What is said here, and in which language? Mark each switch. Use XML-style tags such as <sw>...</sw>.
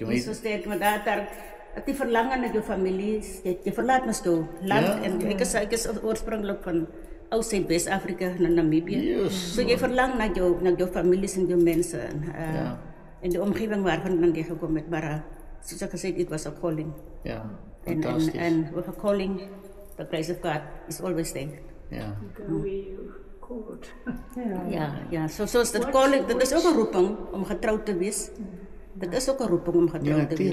<af>Nie so sterk, maar daar die verlangen na jou familie, jy verlaat mos jou land, en ek is oorspronklik van Oud- West-Afrika na Namibië. So jy verlang na jou families en jou mense, en die omgewing waarvan jy gekom het, maar soos ek gesê,</af> <en>it was a calling.</en> <af>Ja, fantasties.</af> <en>And with a calling, the grace of God is always there.</en> <af>Ja. Ja, soos dit calling, dit is ook 'n roeping om getrou te wees. Dit is ook 'n roeping om getrou te wees.</af>